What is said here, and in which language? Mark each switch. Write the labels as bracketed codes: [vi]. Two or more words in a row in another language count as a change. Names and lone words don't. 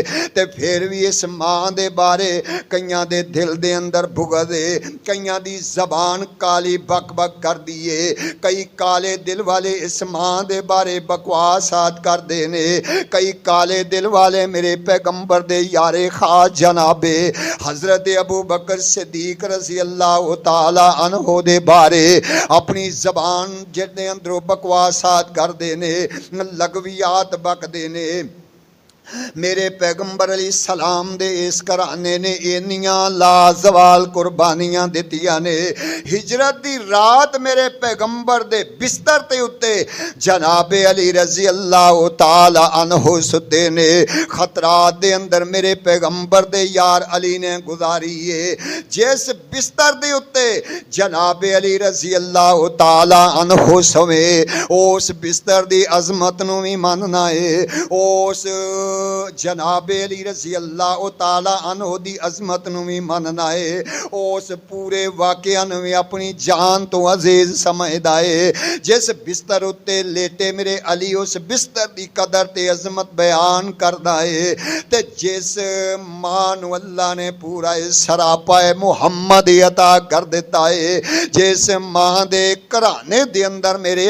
[pa] تے فیر وی اس ماں دے بارے کئیاں دے دل دے اندر بغض ہے، کئیاں دی زبان کالی بک بک کر دئیے، کئی کالے دل والے اس ماں دے بارے بکواسات کر دینے، کئی کالے دل والے میرے پیغمبر دے یارے خاص جنابِ حضرت ابو بکر صدیق [ar] رضي الله تعالى عنه [pa] دے بارے اپنی زبان جیہڑے اندروں بکواسات کر دینے، لغویات بک دینے. میرے پیغمبر علیہ السلام دے اس گھرانے نے اینیاں لازوال قربانیاں دتیاں نے. ہجرت دی رات میرے پیغمبر دے بستر تے اتے جنابِ علی [ar] رضي الله تعالى عنه [pa] ستے نے. خطرات دے اندر میرے پیغمبر دے یار علی نے گزاری ہے. جس بستر دے اتے جنابِ علی [ar] رضي الله تعالى عنه [pa] سووے، اس بستر دی عظمت نوں وی منناں ہے، اس جنابِ علی [ar] رضي الله تعالى عنه [pa] دی عظمت نوں وی منناں ہے، اس پورے واقعہ نوں وی اپنی جان توں عزیز سمجھدا ہے. جس بستر اتے لیٹے میرے علی اس بستر دی قدر تے عظمت بیان کردا ہے. تے جس ماں نوں اللہ نے پورا سراپا محمد عطا کر دتا ہے، جس ماں دے گھرانے دے اندر میرے